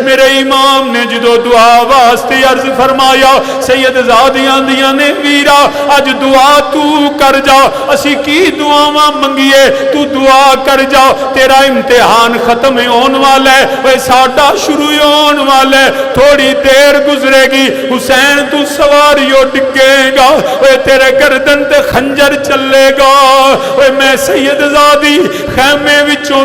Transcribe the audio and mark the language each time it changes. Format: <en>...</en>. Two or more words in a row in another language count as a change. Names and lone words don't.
<pa>میرے امام نے جدو دعا واسطے عرض فرمایا سید زادیاں دیاں نے ویرا اج دعا تو کر جا، اسی کی دعاواں منگیے تو دعا کر جا، تیرا امتحان ختم ہون والا ہے، وہ ساڈا شروع ہون والا ہے، تھوڑی دیر گزرے گی حسین تو سواریوں ڈگے گا، وہ تیرے گردن تے خنجر چلے گا، وہ میں سید زادی خیمے وچوں</pa>